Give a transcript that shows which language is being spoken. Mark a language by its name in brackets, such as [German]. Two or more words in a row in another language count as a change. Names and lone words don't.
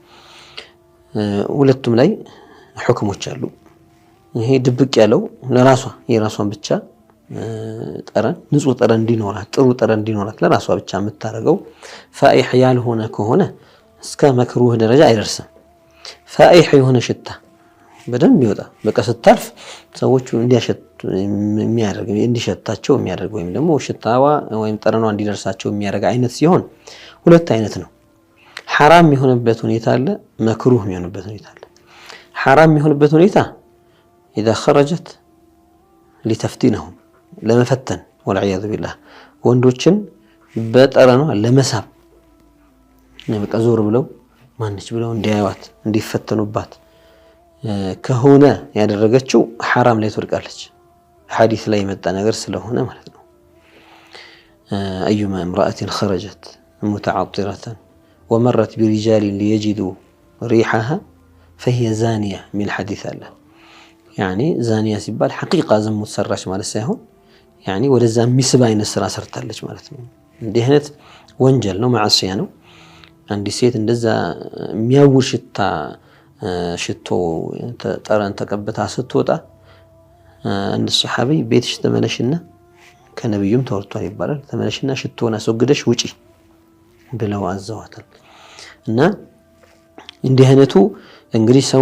[Amharic] ሁለቱም ላይ ሁክሞች አሉ። ይሄ ድብቅ ያለው ለራሷ የራሷን ብቻ ጠረን ንጹህ ጠረን እንዲኖራት ጥሩ ጠረን እንዲኖራት ለራሷ ብቻ የምታረገው ፋኢህ ያልሆነ ከሆነ እስከ መክሩህ ደረጃ አይደርስም። ፋኢህ የሆነ ሽታ በደንብ ይወጣ በቃ ስታልፍ ሰዎቹ እንዲሸታቸው የሚያደርግ ወይም ደግሞ ሽታዋ ወይም ጠረኗ እንዲደርሳቸው የሚያደርግ አይነት ሲሆን ሁለት አይነት ነው። ሐራም የሆነበት ሁኔታ አለ፣ መክሩህ የሆነበት ሁኔታ አለ። ሐራም የሆነበት ሁኔታ [Arabic] إذا خرجت لتفتنهم لما فتن والعياذ بالله [Amharic] ወንዶችን በጠረኗ ለመሳብ በቃ ዞር ብለው ማንች ብለው እንዲያዩት እንዲፈተኑባት ከሆነ ያደረገችው ሐራም ላይ ትወድቃለች። ሐዲስ ላይ የመጣ ነገር ስለሆነ ማለት ነው። [Arabic] أيما امرأة خرجت متعطرة ومرت برجال ليجدوا ريحها فهي زانية من حديث الله. يعني زانية [Amharic] ሲባል ሐቂቃ ዝሙት ሰራች ማለት ሳይሆን يعني ወደዛ ሚስብ አይነት ስራ ሰርታለች ማለት ነው። እንዲህ አይነት ወንጀል ነው፣ ማዕሲያ ነው። አንድ ሴት እንደዛ የሚያውር ሽቶ ጠረን ተቀብታ ስትወጣ አንድ ሱሐቢ ቤትሽ ተመለሽና ከነብዩም ተወርቷል ይባላል፣ ተመለሽና ሽቶን አስወግደሽ ውጪ ብለው አዘዋታል። እና እንዲህ አይነቱ እንግዲህ ሰው